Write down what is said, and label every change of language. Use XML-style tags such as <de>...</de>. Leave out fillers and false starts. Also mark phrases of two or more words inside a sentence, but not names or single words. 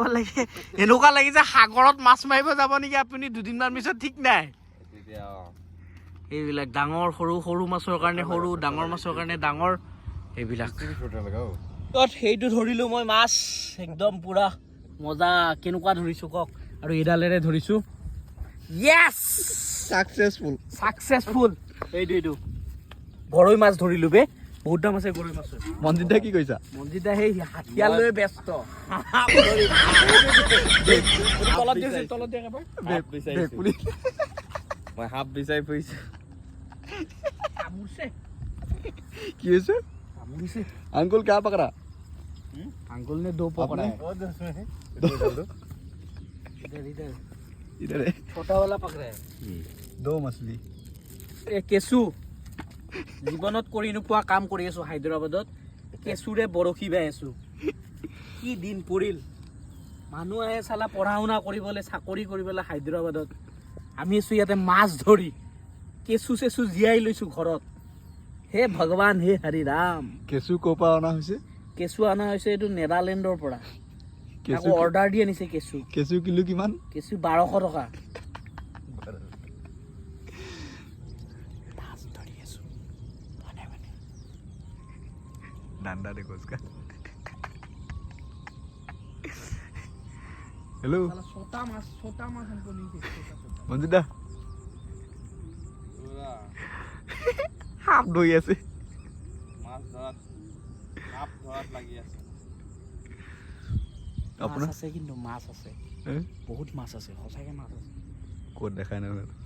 <as>লাগে এনেকুৱা লাগিছে সাগৰত মাছ মাৰিব যাব নেকি আপুনি দুদিনমান পিছত ঠিক নাই এইবিলাক ডাঙৰ সৰু মাছৰ কাৰণে সৰু ডাঙৰ মাছৰ কাৰণে ডাঙৰ এইবিলাক সেইটো ধৰিলো মই মাছ একদম পুৰা মজা কেনেকুৱা ধৰিছো কওক আৰু এডালেৰে ধৰিছো</as> <en>yes successful</en> <as>এইটো গৰৈ মাছ ধৰিলো বে বহুত দাম আছে গৰৈ মাছৰ মন্দিৰদা কি কৈছা মন্দিৰদা সেই হাতিয়াৰ লৈ ব্যস্ত তলত মই হাফ বিচাৰি ফুৰিছো কি হৈছে</as> <hi>अंकुल क्या पकड़ा अंकुल ने 2 पकड़ा है इधर है छोटा वाला पकड़ा है 2 मछली केसू</hi> <as>জীৱনত কৰি নোপোৱা কাম কৰি আছো হায়দৰাবাদত কেঁচুৰে বৰশী বাই আছো কি দিন পৰিল মানুহ আহে চালা পঢ়া শুনা কৰিবলৈ চাকৰি কৰিবলৈ হায়দৰাবাদত আমি আছো ইয়াতে মাছ ধৰি কেঁচু চেঁচু জীয়াই লৈছো ঘৰত হে ভগৱান হে হৰি ৰাম কেঁচু ক'ৰ পৰা অনা হৈছে কেঁচু অনা হৈছে এইটো নেদাৰলেণ্ডৰ পৰা আকৌ অৰ্ডাৰ দি আনিছে কেঁচু কেঁচু কিলো কিমান কেঁচু 1200 টকা মাছ ধৰি আছো ডান্ডা দে কোচকা হেল্ল'</as> <hi>ছোটা মাছ हमको नहीं देखते</hi> <as>মঞ্জিত দা সাপ ধৰি আছে মাছ ধৰাত লাগি আছে মাছ আছে কিন্তু মাছ আছে বহুত মাছ আছে সঁচাকে মাছ আছে ক'ত দেখাই নাই</as>